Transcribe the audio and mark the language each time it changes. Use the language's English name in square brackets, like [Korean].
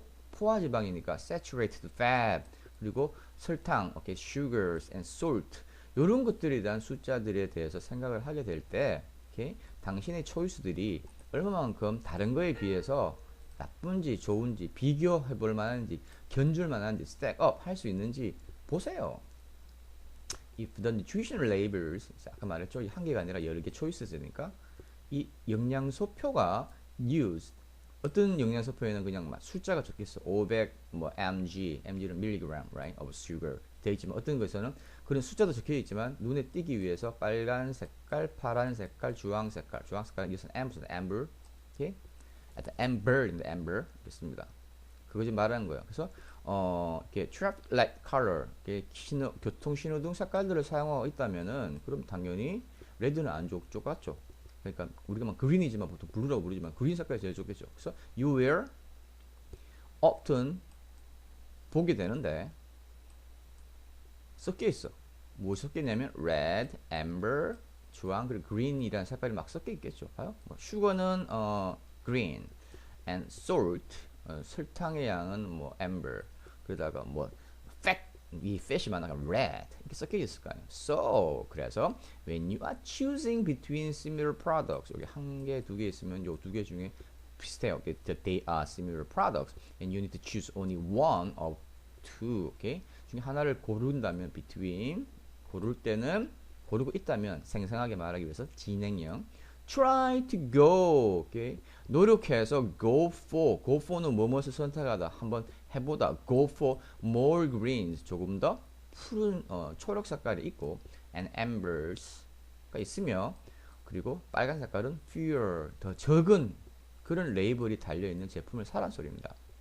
[Korean] 포화 지방이니까 [English] saturated fat [Korean] 그리고 설탕, okay, [English] sugars and salt [Korean] 이런 것들에 대한 숫자들에 대해서 생각을 하게 될 때 okay, 당신의 초이스들이 얼마만큼 다른 거에 비해서 나쁜지 좋은지 비교해 볼 만한지 견줄 만한지 [English] stack up [Korean] 할 수 있는지 보세요. [English] If the nutrition labels [Korean] 아까 말했죠. 한 개가 아니라 여러 개 choices니까 이 영양소표가 used 어떤 영양소표에는 그냥 막 숫자가 적혀있어. 500 뭐 mg는 milligram [English] right of sugar [Korean] 되어 있지만 어떤 것에는 그런 숫자도 적혀 있지만 눈에 띄기 위해서 빨간 색깔, 파란 색깔, 주황 색깔은 이것은 amber, okay? [English] at amber in the amber [Korean] 있습니다. 그거 지금 말하는 거예요. 그래서 이렇게 [English] traffic light color, [Korean] 이렇게 교통 신호등 색깔들을 사용하고 있다면은 그럼 당연히 레드는 안 좋겠죠. 그러니까 우리가 막 그린이지만 보통 블루라고 부르지만 그린 색깔이 제일 좋겠죠. 그래서 [English] you will often [Korean] 보게 되는데 섞여 있어. 뭐 섞여 있냐면 red, amber, 주황 그리고 green이라는 색깔이 막 섞여 있겠죠. 봐요. 뭐 sugar는 green and salt 설탕의 양은 뭐 amber 그러다가 뭐 fat 이 fat이 많아가 red 이렇게 섞여 있을 거 아니에요. So 그래서 [English] when you are choosing between similar products [Korean] 여기 한 개, 두 개 있으면 요 두 개 중에 비슷해요. [English] They are similar products and you need to choose only one of two. [Korean] 오케이? 중에 하나를 고른다면 between 고를 때는 고르고 있다면 생생하게 말하기 위해서 진행형 try to go 오케이? 노력해서 go for는 무엇을 선택하다 한번 해보다 [English] go for more greens [Korean] 조금 더 푸른 초록 색깔이 있고 and ambers가 있으며 그리고 빨간 색깔은 fewer 더 적은 그런 레이블이 달려있는 제품을 사란 소리입니다.